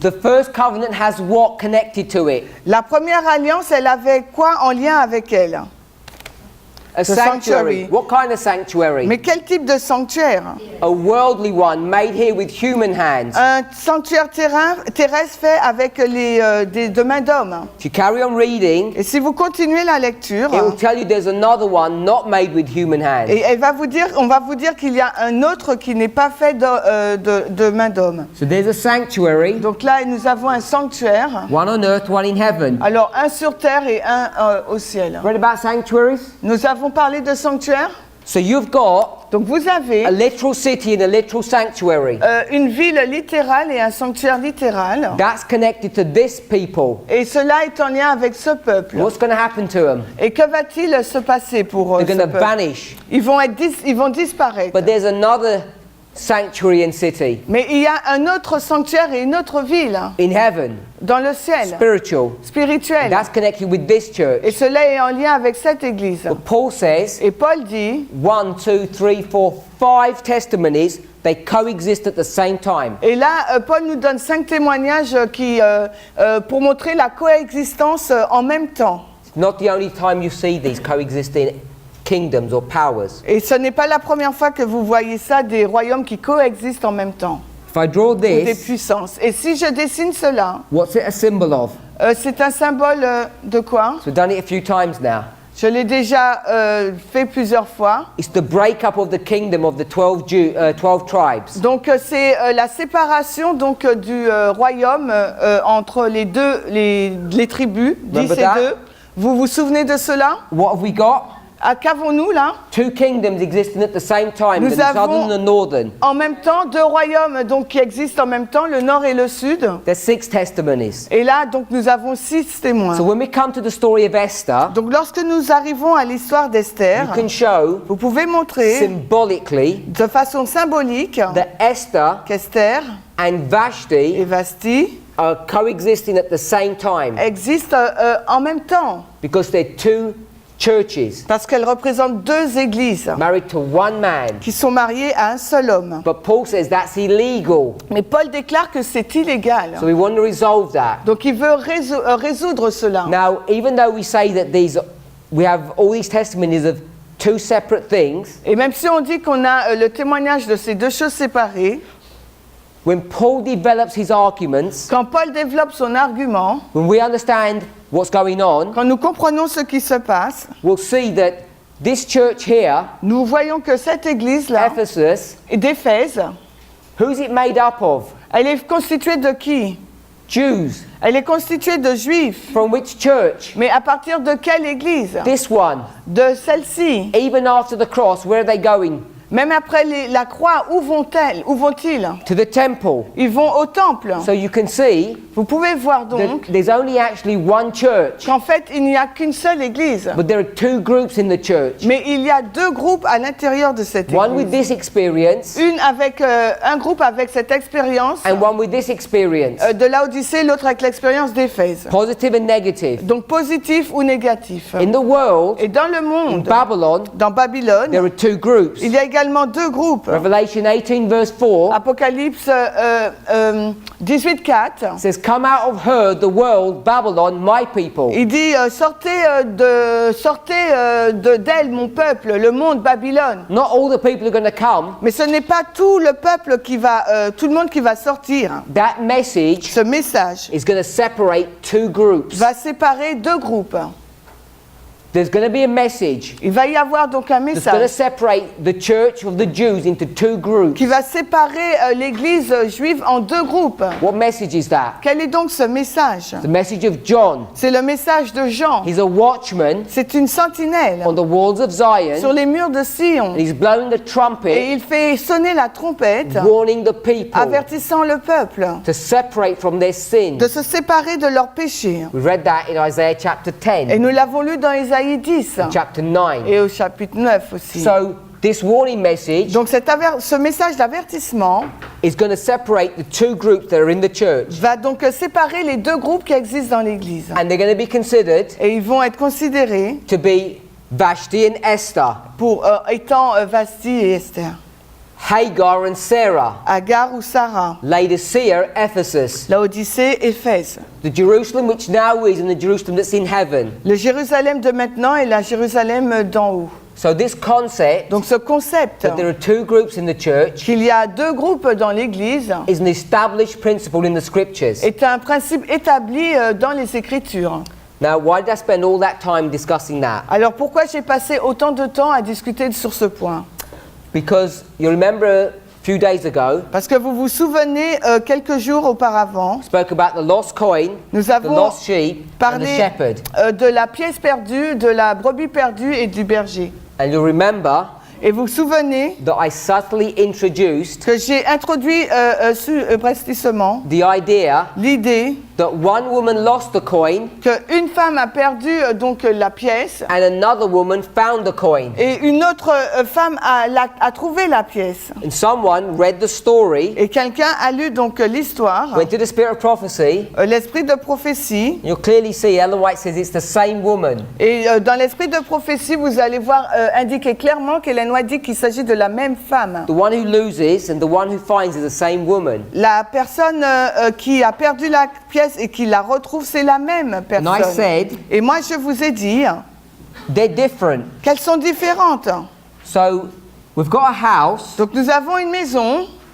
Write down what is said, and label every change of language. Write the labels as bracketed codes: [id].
[en] The first covenant has what connected to it? [fr] La première alliance, elle avait quoi en lien avec elle? [en] A sanctuary. sanctuary. What kind of sanctuary? [fr] Mais quel type de sanctuaire? [en] A worldly one made here with human hands. [fr] Un sanctuaire terrestre fait avec de mains d'hommes. [en] If you carry on reading, [fr] Et si vous continuez la lecture, [en] it will tell you there's another one not made with human hands. [fr] et on va vous dire qu'il y a un autre qui n'est pas fait de mains d'hommes. [en] So there's a sanctuary, [fr] Donc là, nous avons un sanctuaire. [en] one on earth, one in heaven. [fr] Alors, un sur terre et un au ciel. [en] Read about sanctuaries? [fr] Nous avons parlé de sanctuaire. [en] So you've got [fr] Donc vous avez [en] a literal city and a literal sanctuary. [fr] une ville littérale et un sanctuaire littéral. [en] That's connected to this people. [fr] Et cela est en lien avec ce peuple. [en] What's going to happen to them? [fr] Et que va-t-il se passer pour [en] They're [fr] ce [en] going to [fr] peuple? [en] vanish. [fr] Ils vont disparaître. [en] But there's another sanctuary and city [fr] Mais il y a un autre sanctuaire et une autre ville [en] in heaven, [fr] dans le ciel, [en] spiritual. [fr] spirituel. [en] That's connected with this church. [fr] Et cela est en lien avec cette église. [en] But Paul says [fr] Et Paul dit, [en] 1, 2, 3, 4, 5 testimonies, they coexist at the same time. [fr] et là, Paul nous donne 5 témoignages pour montrer la coexistence en même temps. [en] It's not the only time you see these coexisting kingdoms or powers. [fr] Et ce n'est pas la première fois que vous voyez ça, des royaumes qui coexistent en même temps, [en] If I draw [fr] ou des [en] this, [fr] puissances. Et si je dessine cela, [en] what's it a symbol of? [fr] c'est un symbole de quoi? [en] So we've done it a few times now. [fr] Je l'ai déjà fait plusieurs fois. [en] It's the breakup of the kingdom of the 12 tribes. [fr] Donc c'est la séparation donc du royaume entre les tribus, 10 [en] Remember [fr] et [en] that? 2. [fr] Vous vous souvenez de cela? [en] What have we got? [fr] Qu'avons-nous là? [en] 2 kingdoms existing at the same time, [fr] Nous [en] the southern [fr] avons- [en] and the northern. [fr] En même temps, 2 royaumes donc qui existent en même temps, le nord et le sud. [en] There's 6 testimonies. [fr] Et là donc nous avons 6 témoins. [en] So when we come to the story of Esther, [fr] Donc lorsque nous arrivons à l'histoire [en] you [fr] d'Esther, [en] can show [fr] vous pouvez montrer [en] symbolically [fr] de façon symbolique [en] that Esther [fr] qu'Esther [en] and [fr] et [en] Vashti [fr] Vashti [en] are coexisting at the same time [fr] existent en même temps [en] because they're 2 churches [fr] parce qu'elles représentent 2 églises [en] married to one man. [fr] qui sont mariées à un seul homme. [en] But Paul says that's illegal. [fr] Mais Paul déclare que c'est illégal. [en] So we want to resolve that. [fr] Donc il veut résoudre cela. [en] Now, even though we say that we have all these testimonies of 2 separate things, [fr] Et même si on dit qu'on a le témoignage de ces 2 choses séparées, [en] when Paul develops his arguments, [fr] quand Paul développe son argument, [en] when we understand what's going on, [fr] quand nous comprenons ce qui se passe, [en] we'll see that this church here, [fr] nous voyons que cette église-là, [en] Ephesus, [fr] d'Éphèse, [en] who's it made up of? [fr] elle est constituée de qui? [en] Jews. [fr] Elle est constituée de juifs. [en] From which church? [fr] Mais à partir de quelle église? [en] This one. [fr] De celle-ci. [en] Even after the cross, where are they going? [fr] Même après la croix, où vont-ils? [en] To the temple. [fr] Ils vont au temple. [en] So you can see [fr] Vous pouvez voir [en] that [fr] donc [en] there's only actually one church, [fr] qu'en fait, il n'y a qu'une seule église. [en] but there are 2 groups in the church. [fr] Mais il y a 2 groupes à l'intérieur de cette [en] One with [fr] église. [en] this experience [fr] Un groupe avec cette expérience [en] and one with this experience. [fr] de Laodicée, l'autre avec l'expérience d'Éphèse. [en] Positive and negative. [fr] Donc positif ou négatif. [en] In the world, [fr] Et dans le [en] in [fr] monde, [en] Babylon, [fr] dans Babylone, [en] there are 2 groups. [fr] il y a également 2 groupes. [en] Revelation 18 verse 4 [fr] Apocalypse 18:4. [en] says, "Come out of her, the world, Babylon, my people." [fr] Il dit sortez d'elle, mon peuple, le monde, Babylone. [en] Not all the people are going to come. [fr] Mais ce n'est pas tout le peuple tout le monde qui va sortir. [en] That message [fr] Ce message [en] is going to separate 2 groups. [fr] va séparer 2 groupes. [en] There's going to be a message [fr] Il va y avoir donc un [en] that's going to [fr] message [en] separate the church of the Jews into 2 groups. [fr] qui va séparer l'église juive en 2 groupes. [en] What message is that? [fr] Quel est donc ce message? [en] The message of John. [fr] C'est le message de Jean. [en] He's a watchman [fr] C'est une sentinelle [en] on the walls of [fr] sur [en] Zion, [fr] les murs de Sion. [en] and he's blowing the [fr] Et [en] trumpet, [fr] il fait sonner la trompette, [en] warning the people [fr] avertissant le peuple [en] to separate from their sin. [fr] de se séparer de leurs péchés. [en] We read that in Isaiah chapter [fr] Et [en] 10. [fr] nous l'avons lu dans Ésaïe Ésaïe 10 [en] chapter 9. [fr] et au chapitre 9 aussi. [en] So this warning message [fr] Donc ce message d'avertissement [en] is going to separate the two groups that are in the church, [fr] va donc séparer les deux groupes qui existent dans l'Église. [en] and they're going to be considered [fr] Et ils vont être considérés [en] to be Vashti and Esther, [fr] pour étant Vasti et Esther, [en] Hagar and Sarah, [fr] Agar ou Sarah, [en] Laodicea, Ephesus, [fr] Laodicée, Éphèse. [en] the Jerusalem which now is and the Jerusalem that's in heaven. [fr] Le Jérusalem de maintenant et la Jérusalem d'en haut. [en] So this concept [fr] Donc ce concept [en] that there are two groups in the church [fr] qu'il y a deux groupes dans l'Église [en] is an established principle in the scriptures. [fr] est un principe établi dans les Écritures. [en] Now, why did I spend all that time discussing that? [fr] Alors pourquoi j'ai passé autant de temps à discuter sur ce point? [en] Because you remember a few days ago, [fr] Parce que vous vous souvenez, quelques jours auparavant, [en] I spoke about the lost coin, [fr] nous [en] the [fr] avons [en] lost sheep, and the [fr] parlé [en] shepherd. [fr] de la pièce perdue, de la brebis perdue et du berger. [en] And you remember [fr] Et vous vous souvenez [en] that I subtly introduced [fr] que j'ai introduit subrepticement [en] the idea [fr] l'idée [en] that one woman lost the coin [fr] qu'une femme a perdu donc la pièce [en] and another woman found the coin. [fr] et une autre femme a trouvé la pièce. [en] And someone read the story, [fr] Et quelqu'un a lu donc l'histoire, [en] went to the spirit of prophecy. [fr] l'esprit de prophétie. [en] You'll clearly see Ellen White says it's the same woman. [fr] Et dans l'esprit de prophétie, vous allez voir indiquer clairement qu'Ellen White dit qu'il s'agit de la même femme. [en] The one who loses and the one who finds is the same woman. [fr] La personne qui a perdu la pièce et qui la retrouve, c'est la même [en] And I [fr] personne. [en] said, [fr] Et moi, je vous ai dit [en] they're different. [fr] qu'elles sont différentes. [en] So we've got a house [fr] Donc nous avons une maison